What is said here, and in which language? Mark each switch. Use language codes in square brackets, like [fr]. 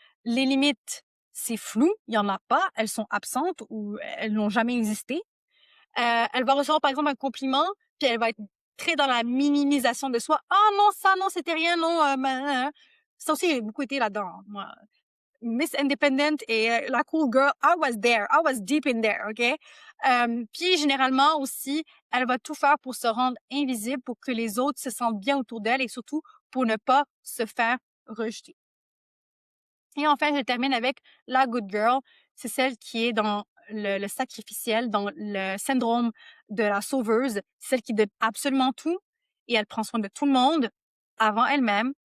[fr] Les limites, c'est flou, il y en a pas, elles sont absentes ou elles n'ont jamais existé. Elle va recevoir, par exemple, un compliment, puis elle va être très dans la minimisation de soi. « Ah non, ça, non, c'était rien, non. Ça aussi, j'ai beaucoup été là-dedans, moi. Miss Independent et la cool girl, [en] I was there. I was deep in there, OK? [fr] Puis, généralement aussi, elle va tout faire pour se rendre invisible, pour que les autres se sentent bien autour d'elle et surtout pour ne pas se faire rejeter. Et enfin, je termine avec la good girl. C'est celle qui est dans le sacrificiel, dans le syndrome de la sauveuse, celle qui donne absolument tout et elle prend soin de tout le monde avant elle-même.